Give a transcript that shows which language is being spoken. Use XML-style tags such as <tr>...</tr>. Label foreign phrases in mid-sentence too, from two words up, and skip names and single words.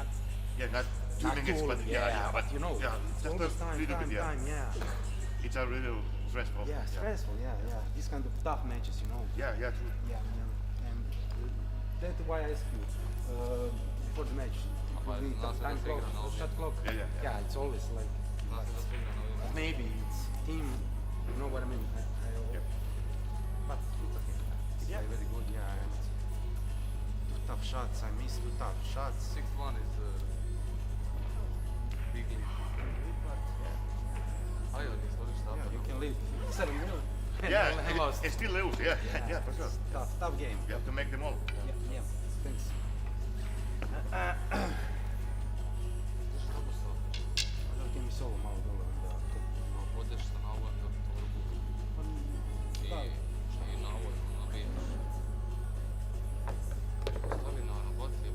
<en>Not 2 not minutes, too but long, but you know, just all a this time, little bit. yeah. It's a little stressful. Yeah, stressful, yeah. These kind of tough matches, you know. Yeah, true. Yeah. And that's why I asked you before the match. Pa We</en> <sr>zna se da</sr> <en>time</en> <sr>se</sr> <en>clock,</en> <sr>igra na ovim.</sr> <en>shot clock. Yeah. Yeah, it's always like</en> <sr>Zna se da se igra na ovim.</sr> <en>maybe it's team. You know what I mean? But it's okay. It's very good. Yeah. And two tough shots. I missed 2 tough shots. 6-1 is big lead. But</en> <sr>Ajde, nismo ništa.</sr> <en>yeah, you can lead 7-0. Yeah, And lost. it's still lose. Yeah, for sure. Tough game. You have to make them all. Yeah. Thanks.</en> <sr>Možda mi solo malo dole onda. Odeš sa na ovoj torbu i na ovoj nabijaš. Stavi na baci,</sr>